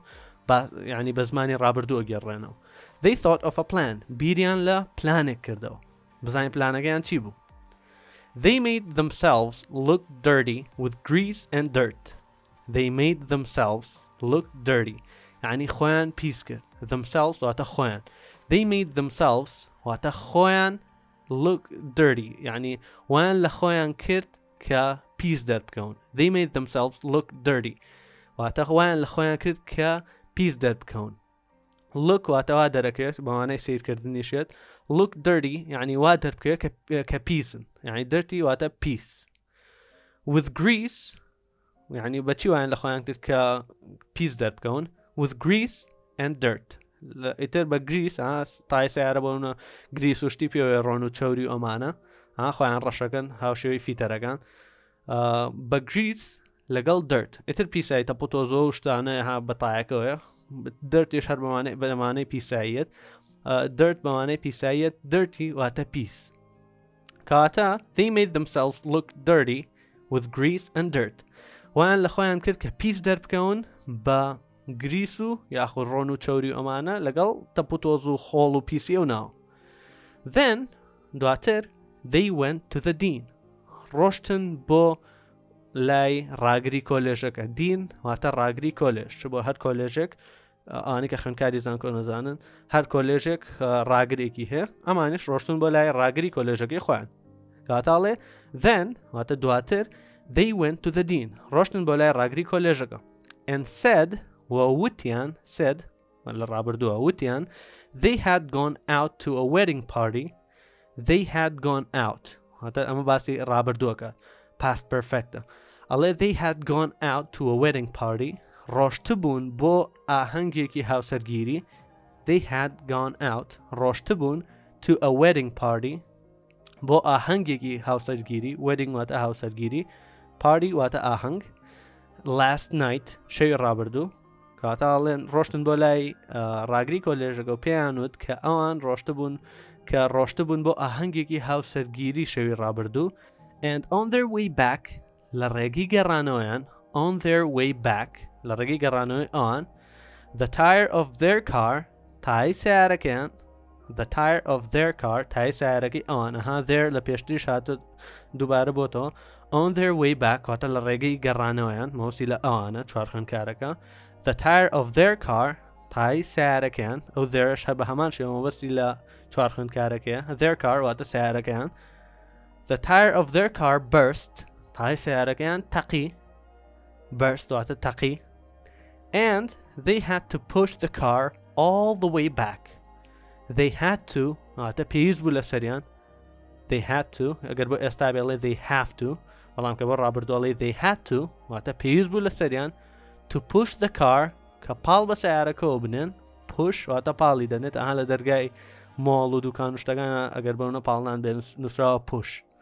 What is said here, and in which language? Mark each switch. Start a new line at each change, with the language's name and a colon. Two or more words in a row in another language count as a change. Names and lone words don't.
Central Kurdish: یعنی بە زمانی ڕابردوو ئەگەڕێنەوە
English: they thought of a plan
Central Kurdish: بیریان لە پلانێک کردەوە بزانین پلانەکەیان چی بوو
English: they made themselves look dirty with grease and dirt they made themselves look dirty
Central Kurdish: یعنی خۆیان پیس کرد themselves واتە خۆیان
English: they made themselves
Central Kurdish: واتە خۆیان
English: look dirty
Central Kurdish: یعنی وان لە خۆیان کرد کە پیس دەربکەون
English: they made themselves look dirty
Central Kurdish: واتە وان لە خۆیان کرد کە پیس دەربکەون look واتە وا دەرەکەوێت بەوانەی سیرکردنیشێت
English: look dirty
Central Kurdish: یعنی وا دەربکەوێت کە پیسن یعنی dirty واتە پیس
English: with grease
Central Kurdish: یعنی بەچی وایان لە خۆیان کرد کە پیس دەربکەون
English: with grease and dirt
Central Kurdish: ئیتر بە گریس تای سیارە بۆنە گریس و شتی پێوێ ڕۆن و چەوری و ئەمانە خۆیان ڕەشەکەن هاوشێوەی فیتەرەکان بە گریس لەگەڵ دەرت ئیتر پیسایی تەپۆتۆزۆ و شتانە ها بەتایەکەوەیە دەرتیش هەر بەمانەی پیساییەت دەرت بەمانەی پیساییەت دەرتی واتە پیس کاتە
English: they made themselves look dirty with grease and dirt
Central Kurdish: وایان لە خۆیان کرد کە پیس دەربکەون بە گریس و یاخود ڕۆن و چەوری ئەمانە لەگەڵ تەپۆتۆز و خۆڵ و پیسی ئەو ناو then دواتر
English: they went to the dean
Central Kurdish: ڕۆشتن بۆ لای ڕاگری کۆلێژەکە دین واتە ڕاگری کۆلێژ بۆ هەر کۆلێژێک ئانی کە خوێندکاری زانکۆ نەزانن هەر کۆلێژێک ڕاگرێکی هەیە ئەمانش ڕۆشتن بۆ لای ڕاگری کۆلێژەکەی خۆیان کاتاڵێ then واتە دواتر
English: they went to the dean
Central Kurdish: ڕۆشتن بۆ لای ڕاگری کۆلێژەکە
English: and said
Central Kurdish: ووتیان said لە ڕابردووە ووتیان they
English: had gone out to a wedding party they had gone out
Central Kurdish: هاتە ئەمە باسی ڕابردووەکە
English: past perfectە
Central Kurdish: ئەڵێ
English: they had gone out to a wedding party
Central Kurdish: ڕۆشتبوون بۆ ئاهەنگێکی هاوسەرگیری
English: they had gone out
Central Kurdish: ڕۆشتبوون
English: to a wedding party
Central Kurdish: بۆ ئاهەنگێکی هاوسەرگیری wedding واتە هاوسەرگیری party واتە ئاهەنگ
English: last night
Central Kurdish: شەوی ڕابردوو کاتاڵێن ڕۆشتن بۆ لای ڕاگری کۆلێژەکە و پێیان وت کە ئەوان ڕۆشتبوون بۆ ئاهەنگێکی هاوسەرگیری شەوی ڕابردوو
English: and on their way back
Central Kurdish: لە ڕێگەی گەڕانەوەیان
English: on their way back
Central Kurdish: لە ڕێگەی گەڕانەوەی ئەوان
English: the tire of their car
Central Kurdish: تای سیارەکەیان
English: the tire of their car
Central Kurdish: تای سیارەکەی ئەوان their لە پێشتریش هاتە دووبارە بۆتەوە
English: on their way back
Central Kurdish: واتە لە ڕێگەی گەڕانەوەیان مەوسی لە ئەوانە چوار خوێندکارەکە
English: the tire of their car
Central Kurdish: تای سیارەکەیان ئەو theirش هەر بە هەمان شێوە مەبەستی لە چوار خوێندکارەکەیە
English: their car
Central Kurdish: واتە سیارەکەیان
English: the tire of their car burst
Central Kurdish: تای سیارەکەیان تەقی burst واتە تەقی
English: and they had to push the car all the way back they had to
Central Kurdish: واتە پێویست بوو لەسەریان
English: they had to
Central Kurdish: ئەگەر بۆ ئێستا بێڵێ
English: they have to
Central Kurdish: بەڵام کە بۆ ڕابردووەڵێ
English: they had to
Central Kurdish: واتە پێویست بوو لەسەریان
English: to push the car
Central Kurdish: کە پاڵ بە سیارەکەەوە بنێن push واتە پاڵی دەنێت لە دەرگای مۆڵ و دوکان و شتەکان ئەگەر بەونە پاڵنان بێن نووسراوە push